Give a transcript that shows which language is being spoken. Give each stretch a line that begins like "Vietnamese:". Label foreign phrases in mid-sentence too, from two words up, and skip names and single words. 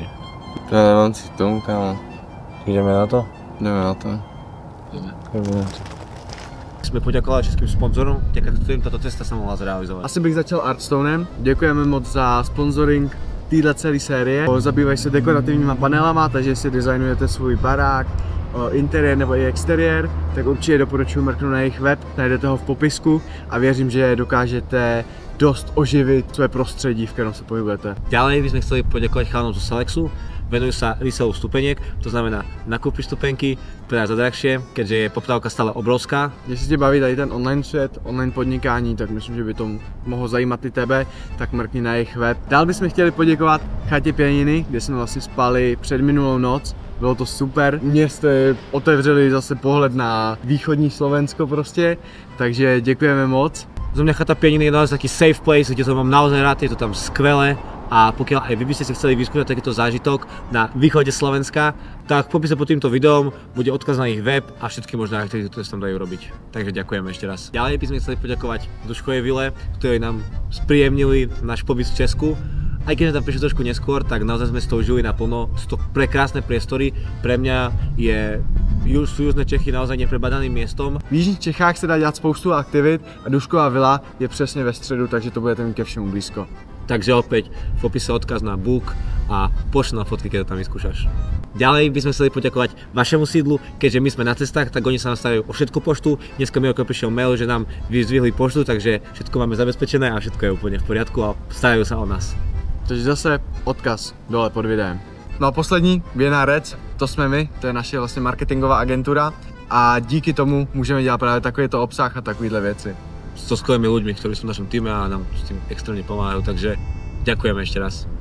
Czech: To je nemám si k tomu, kámo.
Slovak: Ideme na to?
Czech: Jdeme na to. Jsme poděkovali českým sponzorům, děka kterým tato cesta se mohla zrealizovat. Asi bych začal Artstonem. Děkujeme moc za sponsoring téhle celé série. Zabývají se dekorativníma panelama, takže si designujete svůj barák, interiér nebo i exteriér, tak určitě doporučuji mrknout na jejich web, najdete ho v popisku a věřím, že dokážete dost oživit své prostředí, v kterém se pohybujete.
Slovak: Ďalej by sme chceli poďakovať chalanom zo Selexu. Venujú sa reselu stupeniek, to znamená nakúpiš stupenky, predaj za drahšie, keďže je poptávka stále obrovská.
Czech: Jestli tě baví tady ten online svět, online podnikání, tak myslím, že by to mohlo zajímat i tebe, tak mrkni na jejich web. Dál bychom chtěli poděkovat Chatě Pěniny, kde jsme vlastně spali před minulou noc. Bylo to super. Mně jste otevřeli zase pohled na východní Slovensko prostě, takže děkujeme moc.
Slovak: Za mňa Chata Pěniny je naozaj taký
English: safe place,
Slovak: kde to mám naozaj rád, je to tam skvelé. A pokiaľ aj vy by ste si chceli vyskúšať takýto zážitok na východe Slovenska, tak v popise pod týmto videom bude odkaz na ich web a všetky možné aktivity, ktoré sa tam dajú robiť. Takže ďakujem ešte raz. Ďalej by sme chceli poďakovať Duškovej vile, ktorí nám spríjemnili náš pobyt v Česku Aj keď sme tam prišli trošku neskôr, tak naozaj sme s tou žili naplno. Sú to prekrásne priestory. Pre mňa sú južné Čechy naozaj neprebadaným miestom.
Czech: V jižních Čechách se dá dělat spoustu aktivit a Dušková vila je přesně ve středu, takže to budete mít ke všemu blízko.
Slovak: Takže opäť v opise odkaz na Book a pošli na fotky, keď to tam vyskúšaš. Ďalej by sme chceli poďakovať vašemu sídlu, keďže my sme na cestách, tak oni sa nám starajú o všetku poštu. Dneska mi prišiel mail, že nám vyzdvihli poštu, takže všetko máme zabezpečené a všetko je úplne v poriadku a starajú sa o nás.
Czech: Takže zase odkaz dole pod videem. No a poslední, Věrná Rec, to jsme my, to je naše vlastně marketingová agentura a díky tomu můžeme dělat právě takovýto obsah a takovýhle věci.
Slovak: So skvelými ľuďmi, ktorí sú v našom týme a nám s tým extrémne pomáhajú, takže ďakujeme ešte raz.